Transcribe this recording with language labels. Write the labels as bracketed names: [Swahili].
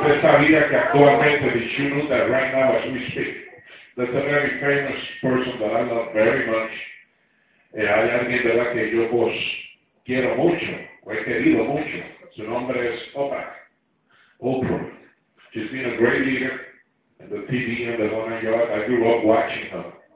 [Spanish] Usted sabía que actualmente, [English] did you know that right now as we speak, that's a very famous person that I love very much. [Spanish] Hay alguien, ¿verdad?, que yo pues quiero mucho, o he querido mucho. Su nombre es Oprah. Oprah. [English] She's been a great leader in the TV and the one I grew up watching her.